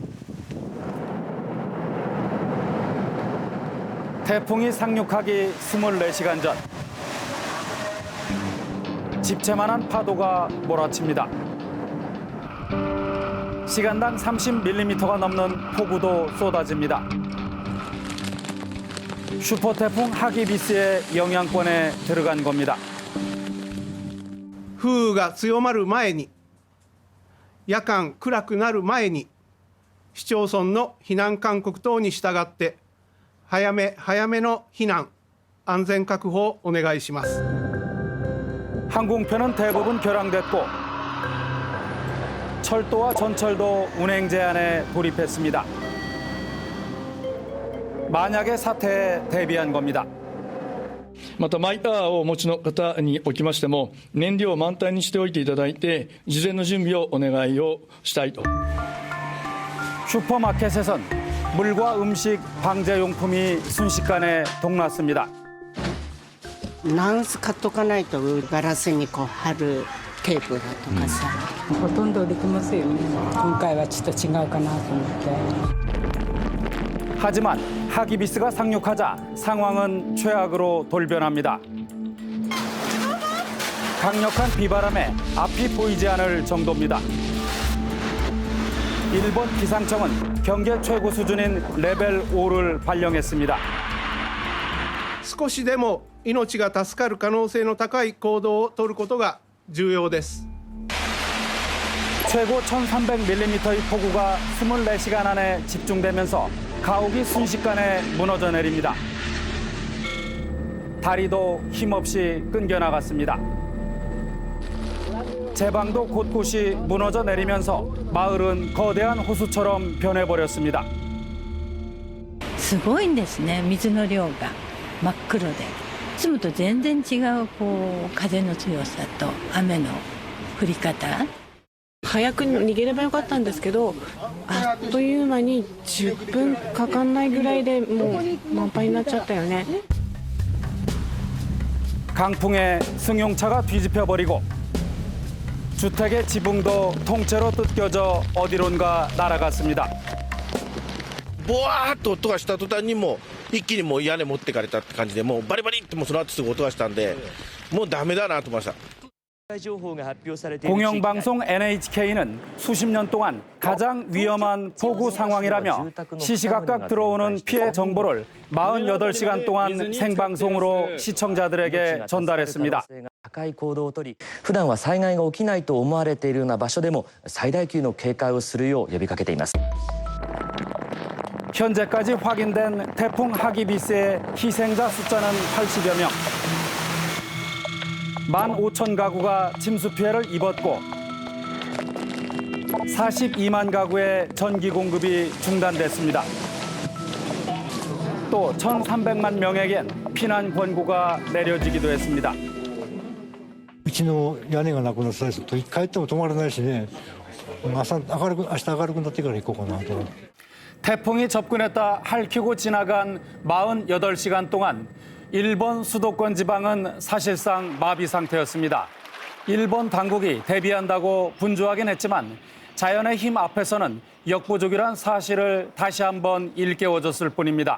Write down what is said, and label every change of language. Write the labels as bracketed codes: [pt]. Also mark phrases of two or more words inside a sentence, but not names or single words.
[ko] 태풍이 상륙하기 24시간 전, 집채만한 파도가 몰아칩니다. 시간당 30mm가 넘는 폭우도 쏟아집니다. 슈퍼태풍 하기비스의 영향권에 들어간 겁니다. [ja] 風雨が強まる前に、夜間暗くなる前に、市町村の避難勧告等に従って、早めの避難、安全確保をお願いします。 [ko] 항공편은 대부분 결항됐고 철도와 전철도 운행 제한에 돌입했습니다. 만약의 사태에 대비한 겁니다. [ja] またマイカーをお持ちの方におきましても燃料を満タンにしておいていただいて事前の準備をお願いをしたいと。 [ko] 슈퍼마켓에선 물과 음식, 방제용품이 순식간에 동났습니다. [ja] ナンス買っとかないとガラスにこう貼るテープだとかさ、ほとんどできますよね。今回はちょっと違うかなと思って。 [ko] 하지만 하기비스가 상륙하자 상황은 최악으로 돌변합니다. 강력한 비바람에 앞이 보이지 않을 정도입니다. 일본 기상청은 경계 최고 수준인 레벨 5를 발령했습니다. [ja] 少しでも命が助かる可能性の高い行動を取ることが重要です。 [ko] 최고 1,300mm의 폭우가 24시간 안에 집중되면서 가옥이 순식간에 무너져 내립니다. 다리도 힘없이 끊겨 나갔습니다. 제방도 곳곳이 무너져 내리면서 마을은 거대한 호수처럼 변해버렸습니다. [ja] すごいんですね、水の量が真っ黒で。いつもと全然違う風の強さと雨の降り方。早く逃げればよかったんですけど、あっという間に10分かかんないぐらいでもう満杯になっちゃったよね。 [ko] 강풍에 승용차가 뒤집혀버리고 주택의 지붕도 통째로 뜯겨져 어디론가 날아갔습니다. [ja] ボワーっと音がした途端にもう一気にもう屋根持ってかれたって感じでもうバリバリってもうその後すぐ音がしたんでもうダメだなと思いました。 [ko] 공영방송 NHK는 수십 년 동안 가장 위험한 폭우 상황이라며 시시각각 들어오는 피해 정보를 48시간 동안 생방송으로 시청자들에게 전달했습니다. [ja] 高い行動をとり、普段は災害が起きないと思われているような場所でも最大級の警戒をするよう呼びかけています。 [ko] 현재까지 확인된 태풍 하기비스의 희생자 숫자는 80여 명. 15,000 가구가 침수 피해를 입었고 42만 가구의 전기 공급이 중단됐습니다. 또 1,300만 명에겐 피난 권고가 내려지기도 했습니다. [ja] うちの屋根がなくなったりすると帰っても止まらないしね。明日明るくなってから行こうかなと。 [ko] 태풍이 접근했다 핥히고 지나간 48시간 동안 일본 수도권 지방은 사실상 마비 상태였습니다. 일본 당국이 대비한다고 분주하긴 했지만 자연의 힘 앞에서는 역부족이란 사실을 다시 한번 일깨워줬을 뿐입니다.